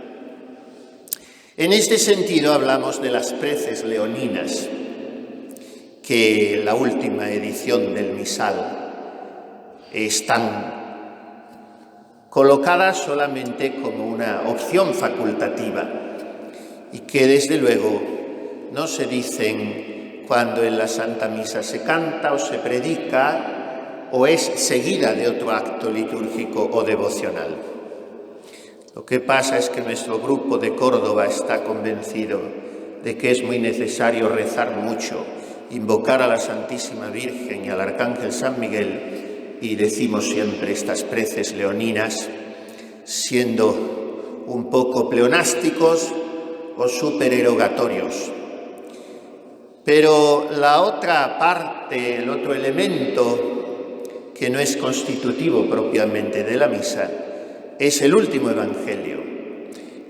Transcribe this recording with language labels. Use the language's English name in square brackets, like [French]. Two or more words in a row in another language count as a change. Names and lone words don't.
[Spanish] En este sentido hablamos de las preces leoninas, que en la última edición del misal están colocadas solamente como una opción facultativa y que desde luego no se dicen cuando en la Santa Misa se canta o se predica o es seguida de otro acto litúrgico o devocional. Lo que pasa es que nuestro grupo de Córdoba está convencido de que es muy necesario rezar mucho, invocar a la Santísima Virgen y al Arcángel San Miguel, y decimos siempre estas preces leoninas, siendo un poco pleonásticos o supererogatorios. Pero la otra parte, el otro elemento que no es constitutivo propiamente de la misa, es el último Evangelio.